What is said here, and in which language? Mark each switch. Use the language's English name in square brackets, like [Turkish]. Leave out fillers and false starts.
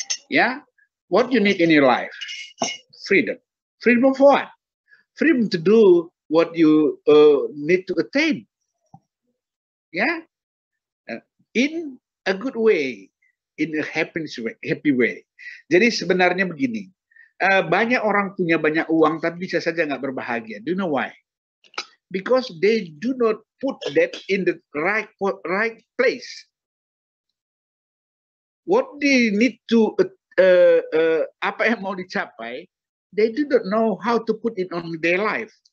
[English] Ya, what you need in your life? Freedom. Freedom of what? Freedom to do what you need to attain. Ya, in a good way, in a happy way. [Indonesian] Jadi sebenarnya begini, banyak orang punya banyak uang tapi bisa saja nggak berbahagia. [English] Do you know why? Because they do not put that in the right place. What they need to [Indonesian] apa yang mau dicapai, [English] they do not know how to put it on their life.